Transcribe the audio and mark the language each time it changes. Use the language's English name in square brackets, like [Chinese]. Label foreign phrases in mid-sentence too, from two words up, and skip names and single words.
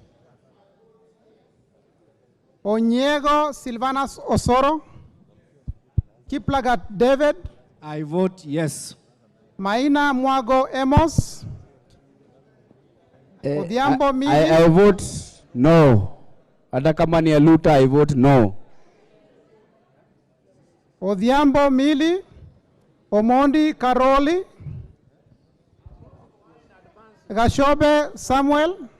[English] Onyego Silvanas Osoro. Kiplagat David. I vote yes. Maina Mwago Amos. Odhiambo Mili. I vote no. [Swahili] Hata kama ni Aluta, [English] I vote no. Odhiambo Mili. Omondi Karoli. Gashobe Samuel.